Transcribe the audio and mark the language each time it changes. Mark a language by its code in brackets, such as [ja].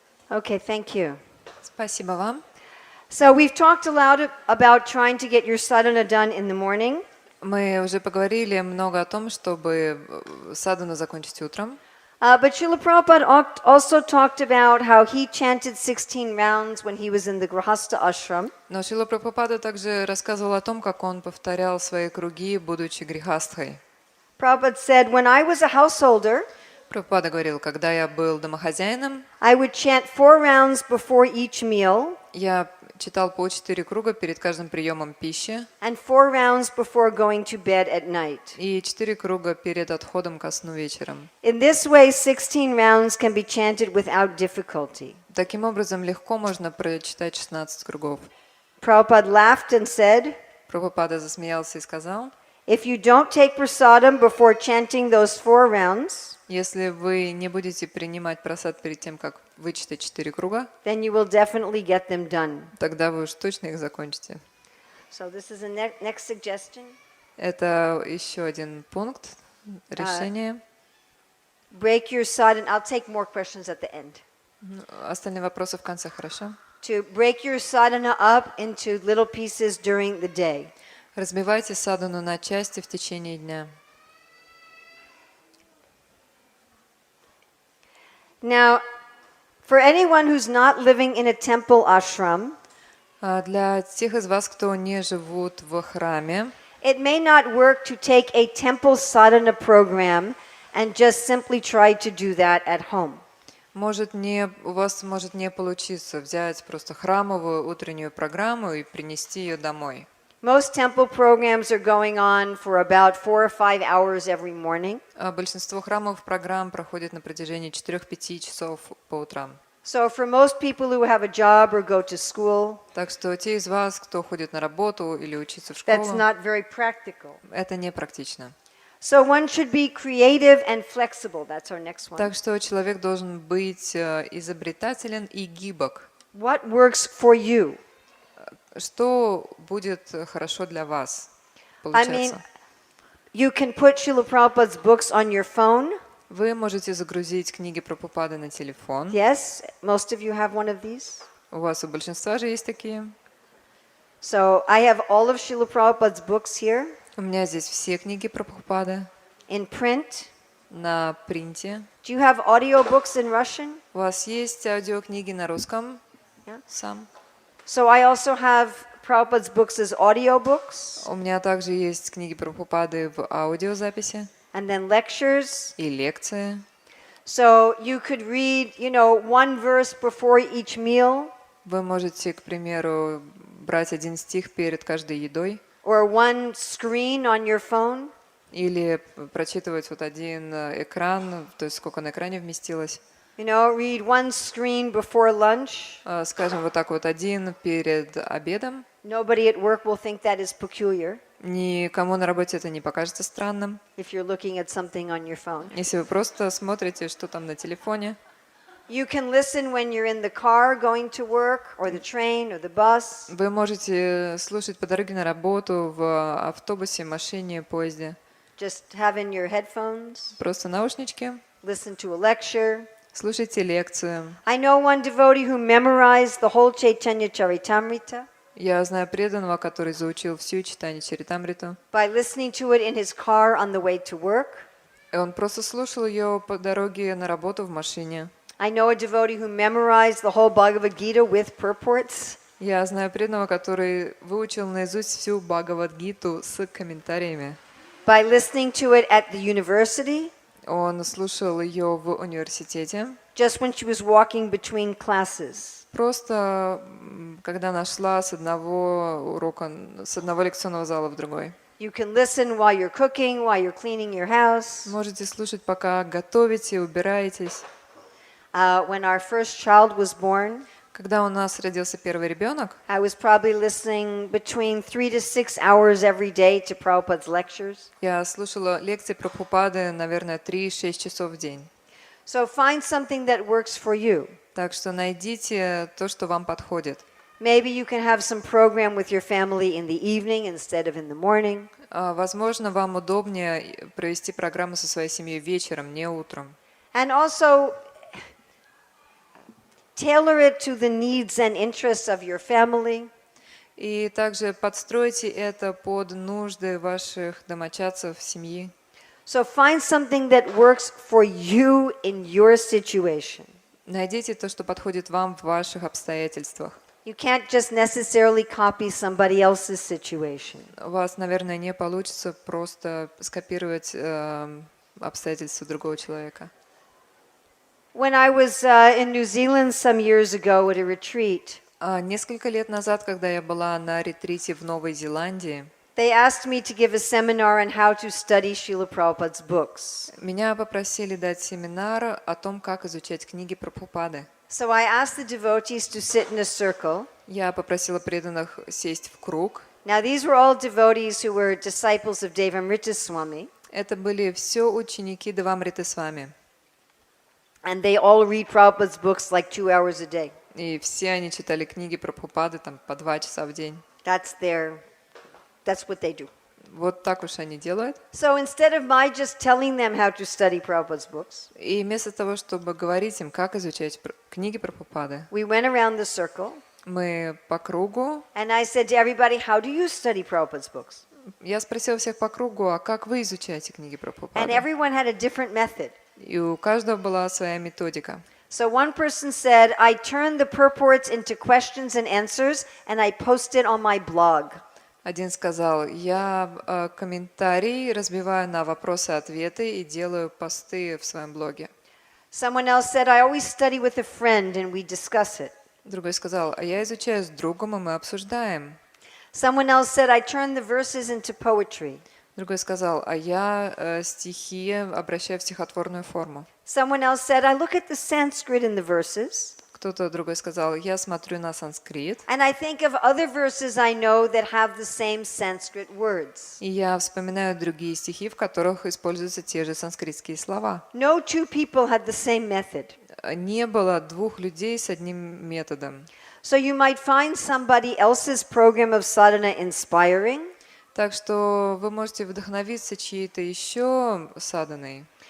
[en] Okay, thank you. [ru] Спасибо вам. [en] So we've talked a lot about trying to get your sadhana done in the morning. [ru] Мы уже поговорили много о том, чтобы садану закончить утром. [en] But Srila Prabhupada also talked about how he chanted 16 rounds when he was in the Grihastha ashram. [ru] Но Шрила Прабхупада также рассказывал о том, как он повторял свои круги, будучи грихастхой. [en] Prabhupada said, when I was a householder, [ru] Прабхупада говорил, когда я был домохозяином, [en] I would chant 4 rounds before each meal [ru] я читал по 4 круга перед каждым приемом пищи [en] and 4 rounds before going to bed at night. [ru] и 4 круга перед отходом ко сну вечером. [en] In this way, 16 rounds can be chanted without difficulty. [ru] Таким образом, легко можно прочитать 16 кругов. [en] Prabhupada laughed and said, [ru] Прабхупада засмеялся и сказал, [en] if you don't take prasadam before chanting those 4 rounds, [ru] если вы не будете принимать прасад перед тем, как вычитать 4 круга, [en] then you will definitely get them done. [ru] тогда вы уж точно их закончите. [en] So this is a next suggestion. [ru] Это еще один пункт решения. [en] Break your sadhana. I'll take more questions at the end. [ru] Остальные вопросы в конце, хорошо? [en] To break your sadhana up into little pieces during the day. [ru] Разбивайте садану на части в течение дня. [en] Now, for anyone who's not living in a temple ashram, [ru] Для тех из вас, кто не живут в храме, [en] it may not work to take a temple sadhana program and just simply try to do that at home. [ru] у вас может не получиться взять просто храмовую утреннюю программу и принести ее домой. [en] Most temple programs are going on for about 4 or 5 hours every morning. [ru] Большинство храмовых программ проходит на протяжении 4-5 часов по утрам. [en] So for most people who have a job or go to school, [ru] Так что те из вас, кто ходит на работу или учится в [en] that's [ru] школу, [en] not very practical. [ru] это не практично. [en] So one should be creative and flexible. That's our next one. [ru] Так что человек должен быть изобретателен и гибок. [en] What works for you? [ru] Что будет хорошо для вас [en] I mean, [ru] получаться? [en] you can put Srila Prabhupada's books on your phone. [ru] Вы можете загрузить книги Прабхупады на телефон. [en] Yes, most of you have one of these. [ru] У вас у большинства же есть такие. [en] So I have all of Srila Prabhupada's books here [ru] У меня здесь все книги Прабхупады [en] in print. [ru] на принте. [en] Do you have audio books in Russian? [ru] У вас есть аудиокниги на русском? [en] Yeah. [ru] Сам. [en] So I also have Prabhupada's books as audio books, [ru] У меня также есть книги Прабхупады в аудиозаписи [en] and then lectures. [ru] и лекции. [en] So you could read, one verse before each meal, [ru] Вы можете, к примеру, брать один стих перед каждой едой [en] or one screen on your phone. [ru] или прочитывать вот один экран, то есть сколько на экране вместилось. [en] Read one screen before lunch. [ru] Скажем, вот так вот один перед обедом. [en] Nobody at work will think that is peculiar [ru] Никому на работе это не покажется странным. [en] if you're looking at something on your phone. [ru] Если вы просто смотрите, что там на телефоне. [en] You can listen when you're in the car going to work, or the train, or the bus. [ru] Вы можете слушать по дороге на работу, в автобусе, машине, поезде. [en] Just have in your headphones, [ru] Просто наушнички. [en] listen to a lecture. [ru] Слушайте лекцию. [en] I know one devotee who memorized the whole Chaitanya Charitamrita [ru] Я знаю преданного, который заучил всю читание Чаритамриту. [en] by listening to it in his car on the way to work. [ru] И он просто слушал ее по дороге на работу в машине. [en] I know a devotee who memorized the whole Bhagavad Gita with purports. [ru] Я знаю преданного, который выучил наизусть всю Бхагавад-гиту с комментариями. [en] By listening to it at the university, [ru] Он слушал ее в университете. [en] just when she was walking between classes. [ru] Просто когда она шла с одного урока, с одного лекционного зала в другой. [en] You can listen while you're cooking, while you're cleaning your house. [ru] Можете слушать, пока готовите, убираетесь. [en] When our first child was born, [ru] Когда у нас родился первый ребенок, [en] I was probably listening between 3 to 6 hours every day to Prabhupada's lectures. [ru] я слушала лекции Прабхупады, наверное, 3-6 часов в день. [en] So find something that works for you. [ru] Так что найдите то, что вам подходит. [en] Maybe you can have some program with your family in the evening instead of in the morning. [ru] Возможно, вам удобнее провести программу со своей семьей вечером, не утром. [en] And also, tailor it to the needs and interests of your family. [ru] И также подстройте это под нужды ваших домочадцев, семьи. [en] So find something that works for you in your situation. [ru] Найдите то, что подходит вам в ваших обстоятельствах. [en] You can't just necessarily copy somebody else's situation. [ru] У вас, наверное, не получится просто скопировать обстоятельства другого человека. [en] When I was in New Zealand some years ago at a retreat, [ru] Несколько лет назад, когда я была на ретрите в Новой Зеландии, [en] they asked me to give a seminar on how to study Srila Prabhupada's books. [ru] меня попросили дать семинар о том, как изучать книги Прабхупады. [en] So I asked the devotees to sit in a circle. [ru] Я попросила преданных сесть в круг. [en] Now these were all devotees who were disciples of Devamrita Swami, [ru] Это были все ученики Девамриты Свами. [en] and they all read Prabhupada's books like 2 hours a day. [ru] И все они читали книги Прабхупады там, по 2 часа в день. [en] That's what they do. [ru] Вот так уж они делают. [en] So instead of my just telling them how to study Prabhupada's books, [ru] И вместо того, чтобы говорить им, как изучать книги Прабхупады, [en] we went around the circle, [ru] мы по кругу. [en] and I said to everybody, how do you study Prabhupada's books? [ru] Я спросила всех по кругу, а как вы изучаете книги [en] And [ru] Прабхупады? [en] everyone had a different method. [ru] И у каждого была своя методика. [en] So one person said, I turn the purports into questions and answers, and I post it on my blog. [ru] Один сказал, я комментарии разбиваю на вопросы-ответы и делаю посты в своем блоге. [en] Someone else said, I always study with a friend, and we discuss it. [ru] Другой сказал, а я изучаю с другом, и мы обсуждаем. [en] Someone else said, I turn the verses into poetry. [ru] Другой сказал, а я стихи обращаю в стихотворную форму. [en] Someone else said, I look at the Sanskrit in the verses, [ru] Кто-то другой сказал, я смотрю на санскрит, [en] and I think of other verses I know that have the same Sanskrit words. [ru] и я вспоминаю другие стихи, в которых используются те же санскритские слова. [en] No two people had the same method. [ru] Не было двух людей с одним методом. [en] So you might find somebody else's program of sadhana inspiring, [ru] Так что вы можете вдохновиться чьей-то еще саданой.